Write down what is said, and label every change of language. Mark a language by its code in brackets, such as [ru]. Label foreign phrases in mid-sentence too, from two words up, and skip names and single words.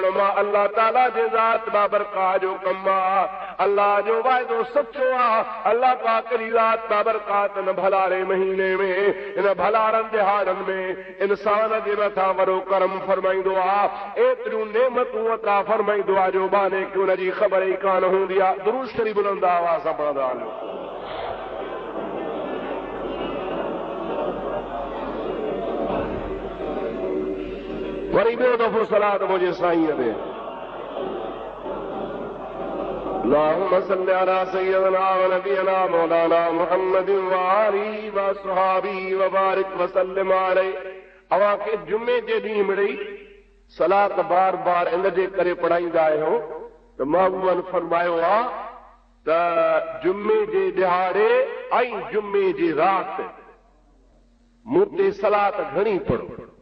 [sd] मां अल्लाह ताला जे ज़ात बाबरकाह जो कम आहे, अल्लाह जो वाइदो सचो आहे, अल्लाह पाक जी ज़ात बाबरकात इन भलारे महीने में इन भलारनि दिहाड़नि में इंसान जे मथां वॾो करम फरमाईंदो आहे, एतिरियूं नेमतूं अता फरमाईंदो आहे जो बाने की उनजी ख़बर ई कान हूंदी आहे। दुरूद शरीफ़ बुलंद आवाज़ सां पढ़ंदा हलो। वरी ॿियो दफ़ो सलात मुंहिंजे साईंअ ते [ar] اللهم صل على سيدنا ونبينا مولانا محمد وآله وأصحابه وبارك وسلم عليه. [sd] अवां खे जुमे जे ॾींहुं मिड़ई सलात बार बार इन जे करे पढ़ाईंदा आहियूं त महबूबनि फरमायो आहे त जुमे जे ॾिहाड़े ऐं जुमे जी राति मूं ते सलात घणी पढ़ो।